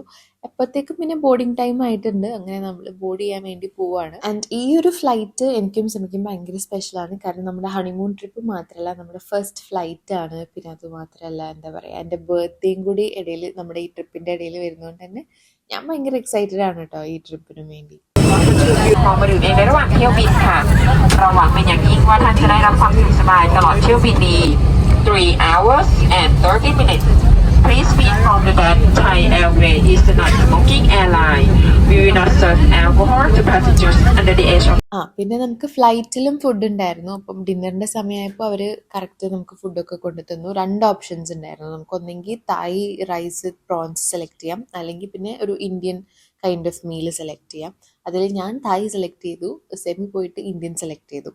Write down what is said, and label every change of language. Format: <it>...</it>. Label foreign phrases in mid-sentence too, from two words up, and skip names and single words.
<ml>അപ്പോഴത്തേക്കും പിന്നെ</ml> <en>boarding time</en> <ml>ആയിട്ടുണ്ട്. അങ്ങനെ നമ്മൾ ബോർഡ് ചെയ്യാൻ വേണ്ടി പോവാണ്. ആൻഡ് ഈ ഒരു ഫ്ലൈറ്റ് എനിക്കും ശ്രമിക്കും ഭയങ്കര സ്പെഷ്യലാണ്. കാരണം നമ്മുടെ</ml> <en>honeymoon trip</en> <ml>മാത്രമല്ല, നമ്മുടെ</ml> <en>first flight</en> <ml>ആണ്. പിന്നെ അത് മാത്രമല്ല, എന്താ പറയുക, എൻ്റെ ബർത്ത്ഡേയും കൂടി ഇടയിൽ നമ്മുടെ ഈ ട്രിപ്പിൻ്റെ ഇടയിൽ വരുന്നതുകൊണ്ട് തന്നെ ഞാൻ ഭയങ്കര എക്സൈറ്റഡ് ആണ് കേട്ടോ ഈ ട്രിപ്പിന് വേണ്ടി.</ml> <th>ขอมาดื่มเองในระหว่างเที่ยวบินค่ะเราหวังเป็นอย่างยิ่งว่าท่านจะได้รับความสะดวกสบายตลอดเที่ยวบินนี้</th> <en>3 hours and 30 minutes. Please be informed that Thai Airways is a non-smoking airline. We will not serve alcohol to passengers under the age of.</en> <ml>പിന്നെ നമുക്ക് ഫ്ലൈറ്റിലും ഫുഡ് ഉണ്ടായിരുന്നു. അപ്പം ഡിന്നറിൻ്റെ സമയമായപ്പോൾ അവർ കറക്റ്റ് നമുക്ക് ഫുഡൊക്കെ കൊണ്ടു തന്നു. 2 ഓപ്ഷൻസ് ഉണ്ടായിരുന്നു. നമുക്ക് ഒന്നെങ്കിൽ</ml> <en>Thai rice prawns select</en> <ml>ചെയ്യാം, അല്ലെങ്കിൽ പിന്നെ ഒരു</ml> <en>Indian kind of meal select</en> <ml>ചെയ്യാം. അതിൽ ഞാൻ</ml> <en>Thai select</en> <ml>ചെയ്തു, സെമി പോയിട്ട്</ml> <en>Indian select</en> <ml>ചെയ്തു.</ml>